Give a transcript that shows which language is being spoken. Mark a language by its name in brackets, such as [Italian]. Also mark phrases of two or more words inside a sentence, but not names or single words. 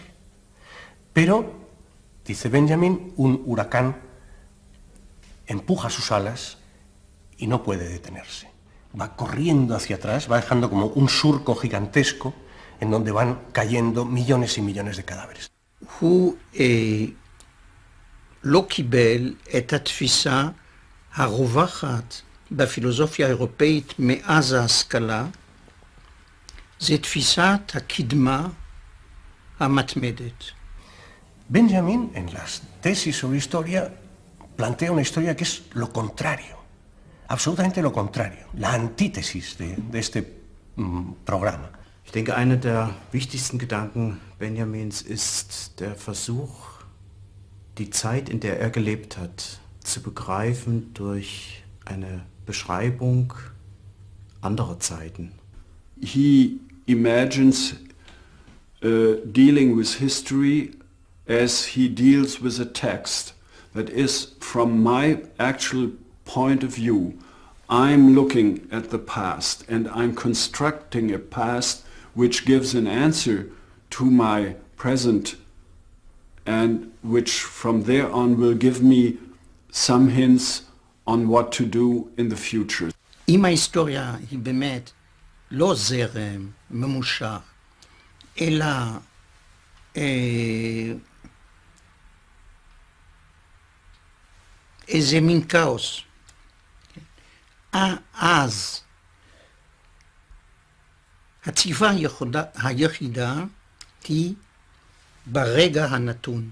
[Spanish] Pero, dice Benjamin, un huracán empuja sus alas y no puede detenerse. Va corriendo hacia atrás, va dejando como un surco gigantesco en donde van cayendo millones y millones de cadáveres. [Hebrew] לא קיבל את התפיסה הרווחת בפילוסופיה האירופאית מאז ההשכלה, זה תפיסת הקדמה המתמדת. [Spanish] Benjamin, en las tesis sobre historia, plantea una historia que es lo contrario, absolutamente lo contrario, la antítesis de este programa. [German] Ich denke, einer der wichtigsten Gedanken Benjamins ist der Versuch, die Zeit, in der er gelebt hat, zu begreifen durch eine Beschreibung anderer Zeiten. [English] He imagines dealing with history as he deals with a text. That is, from my actual point of view, I'm looking at the past and I'm constructing a past which gives an answer to my present and which from there on will give me some hints on what to do in the future. [Hebrew] אם ההיסטוריה היא באמת לא זרם ממושך, אלא איזה מין כאוס, אז הציבה היחידה היא ברגע הנתון.